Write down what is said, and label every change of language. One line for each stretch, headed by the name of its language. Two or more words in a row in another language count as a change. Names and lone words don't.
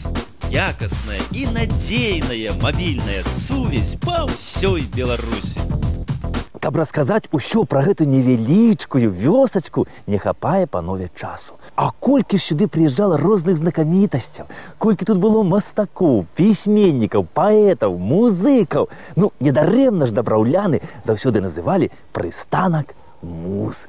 Russian: Якостная и надежная мобильная сувязь по всей Беларуси.
Belarusian: Каб расказаць усё пра гэту невялічкую вёсачку, не хапае панове часу. А колькі ж сюды прыязджала розных знакамітасцяў, колькі тут было мастакоў, пісьменнікаў, паэтаў, музыкаў. Ну, недарэмна ж Дабраўляны заўсёды называлі прыстанак муз.